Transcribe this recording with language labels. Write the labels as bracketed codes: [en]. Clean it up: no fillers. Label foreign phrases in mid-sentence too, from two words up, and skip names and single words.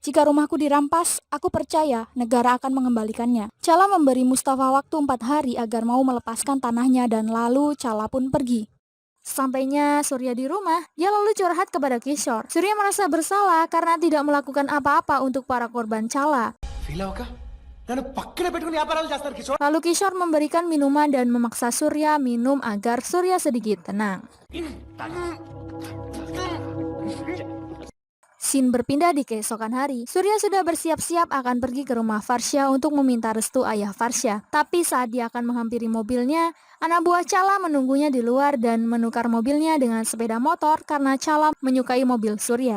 [id] Jika rumahku dirampas, aku percaya negara akan mengembalikannya. Chala memberi Mustafa waktu 4 hari agar mau melepaskan tanahnya dan lalu Chala pun pergi. Sampainya Surya di rumah, dia lalu curhat kepada Kishore. Surya merasa bersalah karena tidak melakukan apa-apa untuk para korban Chala. [te] ఫీల్ అవ్వక నన్ను పక్కన పెట్టుకుని వ్యాపారాలు చేస్తారు కిషోర్. [id] Lalu Kishore memberikan minuman dan memaksa Surya minum agar Surya sedikit tenang. Scene berpindah di keesokan hari. Surya sudah bersiap-siap akan pergi ke rumah Farsha untuk meminta restu ayah Farsha. Tapi saat dia akan menghampiri mobilnya, anak buah Chala menunggunya di luar dan menukar mobilnya dengan sepeda motor karena Chala menyukai mobil Surya.